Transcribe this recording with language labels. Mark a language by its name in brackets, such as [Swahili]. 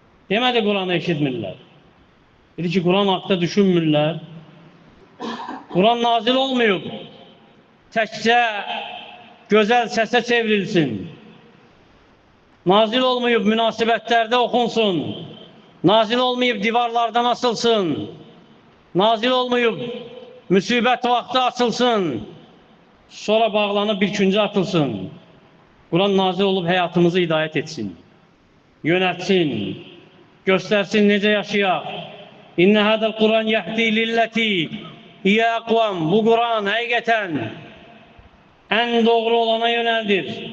[Azerbaijani] Demədi Quranı eşitmirlər. Dedi ki, Quran haqda düşünmürlər. Quran nazil olmayıb, təkcə gözəl səsə çevrilsin. Nazil olmayıb, münasibətlərdə oxunsun. Nazil olmayıb, divarlardan asılsın. Nazil olmayıb, müsibət vaxtı açılsın. Sonra bağlanıb bir küncə atılsın. Quran nazil olub həyatımızı hidayət etsin. Yönətsin. Göstərsin necə yaşayaq. [Arabic] İnnə hədəl Quran yəhdi lilləti hiyə əqvam. [Azerbaijani] Bu Quran həqiqətən ən doğru olana yönəldir.